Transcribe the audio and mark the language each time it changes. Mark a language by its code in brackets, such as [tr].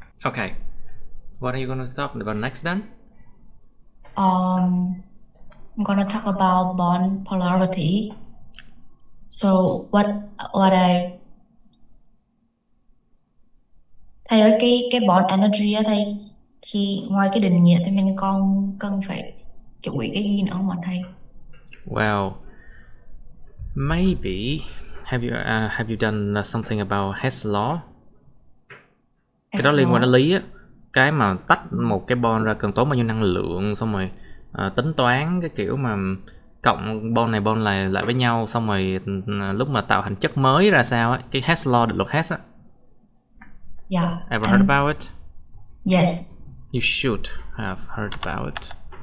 [en] Okay, what are you gonna talk about next then? I'm gonna talk about bond polarity. So what I [vi] thầy ơi, cái bond energy á thầy, thì ngoài cái định nghĩa thì mình còn cần phải chú ý cái gì nữa không ạ thầy? [en] Well, maybe have you done something about Hess law? [vi] Cái đó liên quan đến lý á, cái mà tách một cái bond ra cần tốn bao nhiêu năng lượng, xong rồi tính toán cái kiểu mà cộng bond này bond này lại với nhau, xong rồi lúc mà tạo thành chất mới ra sao á, cái Hess law, định luật Hess á. [en] Yeah. Ever heard about it? Yes. You should have heard about it.